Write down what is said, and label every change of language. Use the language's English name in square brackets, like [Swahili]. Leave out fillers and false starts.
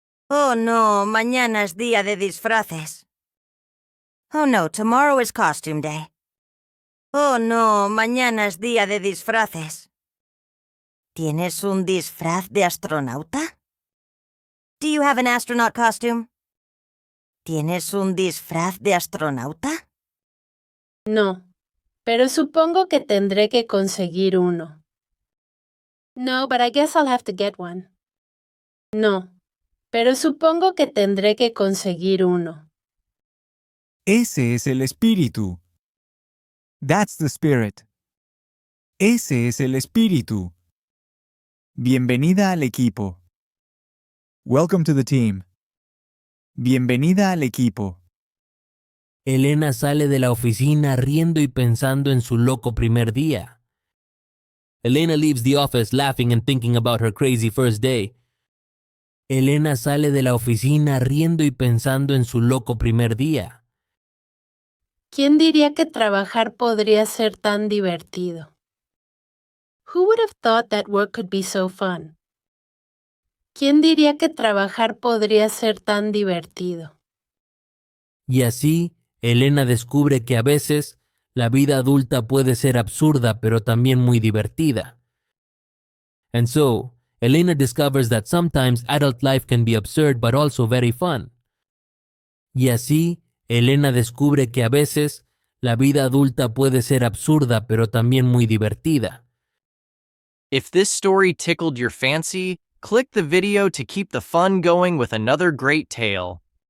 [Spanish] Oh no, mañana es día de disfraces. [English] Oh no, tomorrow is costume day. [Spanish] Oh no, mañana es día de disfraces. ¿Tienes un disfraz de astronauta? [English] Do you have an astronaut costume? [Spanish] ¿Tienes un disfraz de astronauta? No, pero supongo que tendré que conseguir uno. [English] No, but I guess I'll have to get one. [Spanish] No, pero supongo que tendré que conseguir uno. Ese es el espíritu. [English] That's the spirit. [Spanish] Ese es el espíritu. Bienvenida al equipo. [English] Welcome to the team. [Spanish] Bienvenida al equipo. Elena sale de la oficina riendo y pensando en su loco primer día. [English] Elena leaves the office laughing and thinking about her crazy first day. [Spanish] Elena sale de la oficina riendo y pensando en su loco primer día. ¿Quién diría que trabajar podría ser tan divertido? [English] Who would have thought that work could be so fun? [Spanish] ¿Quién diría que trabajar podría ser tan divertido? Y así, Elena descubre que a veces la vida adulta puede ser absurda pero también muy divertida. [English] And so, Elena discovers that sometimes adult life can be absurd but also very fun. [Spanish] Y así, Elena descubre que a veces la vida adulta puede ser absurda pero también muy divertida. [English] If this story tickled your fancy, click the video to keep the fun going with another great tale.